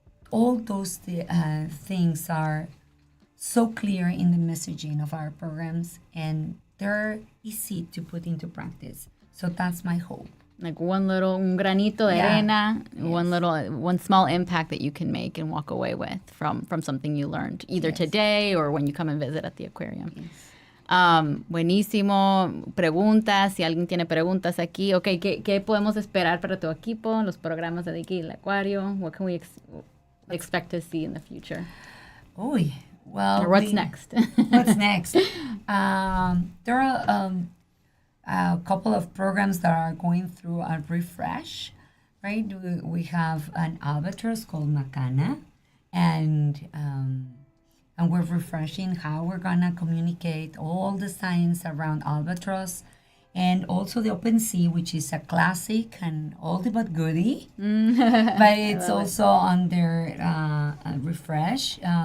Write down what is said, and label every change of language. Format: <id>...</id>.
<en>All those things are so clear in the messaging of our programs, and they're easy to put into practice. So that's my hope. Like un granito de arena, one small impact that you can make and walk away with from something you learned either today or when you come and visit at the aquarium.</en> <es>Buenísimo. Preguntas, si alguien tiene preguntas aquí. Okay, ¿qué podemos esperar para tu equipo, los programas de aquí, el acuario?</es> <en>What can we expect to see in the future? Uy, well. Or what's next? What's next? There are a couple of programs that are going through a refresh, right? We have an albatross called Macana, and we're refreshing how we're gonna communicate all the science around albatross, and also the open sea, which is a classic and oldie but goodie, but it's also under a refresh.</en>